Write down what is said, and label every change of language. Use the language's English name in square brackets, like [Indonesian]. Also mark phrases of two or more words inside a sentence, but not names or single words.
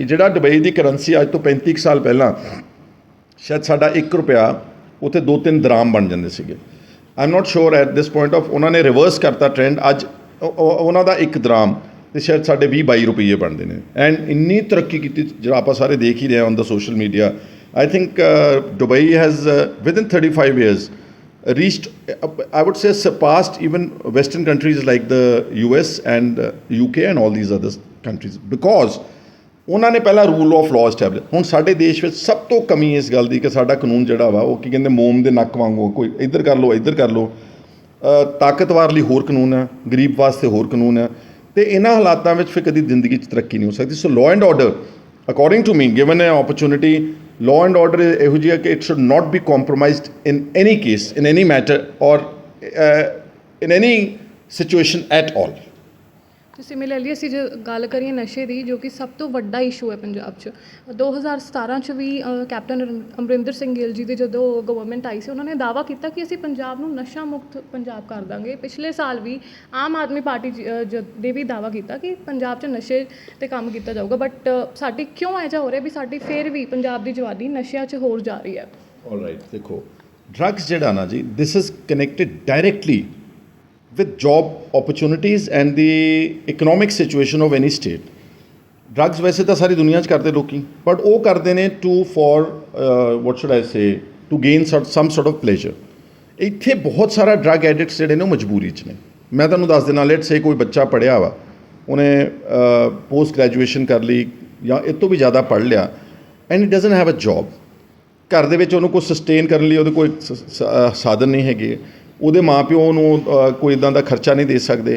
[Punjabi] ਜਿਹੜਾ ਦੁਬਈ ਦੀ ਕਰੰਸੀ ਅੱਜ ਤੋਂ 35 ਸਾਲ ਪਹਿਲਾਂ ਸ਼ਾਇਦ ਸਾਡਾ 1 ਰੁਪਇਆ ਉੱਥੇ 2-3 ਦਰਾਮ ਬਣ ਜਾਂਦੇ ਸੀਗੇ। [English] I am not sure at this point of, [Punjabi] ਉਹਨਾਂ ਨੇ ਰਿਵਰਸ ਕਰਤਾ ਟ੍ਰੈਂਡ, ਅੱਜ ਉਹਨਾਂ ਦਾ 1 ਦਰਾਮ ਅਤੇ ਸ਼ਾਇਦ ਸਾਡੇ 20-22 ਰੁਪਈਏ ਬਣਦੇ ਨੇ। ਐਂਡ ਇੰਨੀ ਤਰੱਕੀ ਕੀਤੀ ਜਿਹੜਾ ਆਪਾਂ ਸਾਰੇ ਦੇਖ ਹੀ ਰਹੇ [English] on the social media. I think Dubai has within 35 years reached, I would say surpassed even Western countries like the US and UK and all these other countries, because [Punjabi] ਉਹਨਾਂ ਨੇ ਪਹਿਲਾਂ [English] rule of law establish. [Punjabi] ਹੁਣ ਸਾਡੇ ਦੇਸ਼ ਵਿੱਚ ਸਭ ਤੋਂ ਕਮੀ ਇਸ ਗੱਲ ਦੀ ਕਿ ਸਾਡਾ ਕਾਨੂੰਨ ਜਿਹੜਾ ਵਾ ਉਹ ਕੀ ਕਹਿੰਦੇ, ਮੋਮ ਦੇ ਨੱਕ ਵਾਂਗੂ, ਕੋਈ ਇੱਧਰ ਕਰ ਲਓ ਇੱਧਰ ਕਰ ਲਓ। ਤਾਕਤਵਰ ਲਈ ਹੋਰ ਕਾਨੂੰਨ ਹੈ, ਗਰੀਬ ਵਾਸਤੇ ਹੋਰ ਕਾਨੂੰਨ ਹੈ, ਅਤੇ ਇਹਨਾਂ ਹਾਲਾਤਾਂ ਵਿੱਚ ਫਿਰ ਕਦੀ ਜ਼ਿੰਦਗੀ 'ਚ ਤਰੱਕੀ ਨਹੀਂ ਹੋ ਸਕਦੀ। [English] so law and order according to me, given a opportunity, law and order [Punjabi] ਇਹੋ ਜਿਹੀ ਹੈ ਕਿ [English] it should not be compromised in any case, in any matter or in any situation at all। [Punjabi] ਸਿਮਿਲਰਲੀ ਅਸੀਂ ਜੇ ਗੱਲ ਕਰੀਏ ਨਸ਼ੇ ਦੀ, ਜੋ ਕਿ ਸਭ ਤੋਂ ਵੱਡਾ ਇਸ਼ੂ ਹੈ ਪੰਜਾਬ 'ਚ, 2017 'ਚ ਵੀ ਕੈਪਟਨ ਅਮਰਿੰਦਰ ਸਿੰਘ ਗਿੱਲ ਜੀ ਦੀ ਜਦੋਂ ਗਵਰਨਮੈਂਟ ਆਈ ਸੀ, ਉਹਨਾਂ ਨੇ ਦਾਅਵਾ ਕੀਤਾ ਕਿ ਅਸੀਂ ਪੰਜਾਬ ਨੂੰ ਨਸ਼ਾ ਮੁਕਤ ਪੰਜਾਬ ਕਰ ਦਾਂਗੇ। ਪਿਛਲੇ ਸਾਲ ਵੀ ਆਮ ਆਦਮੀ ਪਾਰਟੀ ਦੇ ਵੀ ਦਾਅਵਾ ਕੀਤਾ ਕਿ ਪੰਜਾਬ 'ਚ ਨਸ਼ੇ 'ਤੇ ਕੰਮ ਕੀਤਾ ਜਾਊਗਾ। ਬਟ ਸਾਡੀ ਕਿਉਂ ਇਹੋ ਜਿਹਾ ਹੋ ਰਿਹਾ ਵੀ ਸਾਡੀ ਫਿਰ ਵੀ ਪੰਜਾਬ ਦੀ ਜਵਾਨੀ ਨਸ਼ਿਆਂ 'ਚ ਹੋਰ ਜਾ ਰਹੀ ਹੈ? [English] ਆਲਰਾਈਟ, [Punjabi] ਦੇਖੋ ਡਰੱਗਸ ਜਿਹੜਾ ਨਾ ਜੀ, [English] this is connected directly with job opportunities and the economic situation of any state। [Punjabi] drugs ਵੈਸੇ ਤਾਂ ਸਾਰੀ ਦੁਨੀਆ 'ਚ ਕਰਦੇ ਲੋਕੀ, ਬਟ ਉਹ ਕਰਦੇ ਨੇ [English] for what should I say, to gain some sort of pleasure। [Punjabi] ਇੱਥੇ ਬਹੁਤ ਸਾਰਾ [English] drug addicts [Punjabi] ਜਿਹੜੇ ਨੇ ਉਹ ਮਜਬੂਰੀ 'ਚ ਨੇ। ਮੈਂ ਤੁਹਾਨੂੰ ਦੱਸ ਦੇਣਾ, [English] let's say [Punjabi] ਕੋਈ ਬੱਚਾ ਪੜ੍ਹਿਆ ਵਾ, ਉਹਨੇ [English] post graduation [Punjabi] ਕਰ ਲਈ ਜਾਂ ਇਹ ਤੋਂ ਵੀ ਜ਼ਿਆਦਾ ਪੜ੍ਹ ਲਿਆ, [English] and it doesn't have a job. [Punjabi] ਘਰ ਦੇ ਵਿੱਚ ਉਹਨੂੰ ਕੋਈ ਸਸਟੇਨ ਕਰਨ ਲਈ ਉਹਦੇ ਕੋਈ ਸਾਧਨ ਨਹੀਂ ਹੈਗੇ, ਉਹਦੇ ਮਾਂ ਪਿਓ ਨੂੰ ਕੋਈ ਇੱਦਾਂ ਦਾ ਖਰਚਾ ਨਹੀਂ ਦੇ ਸਕਦੇ।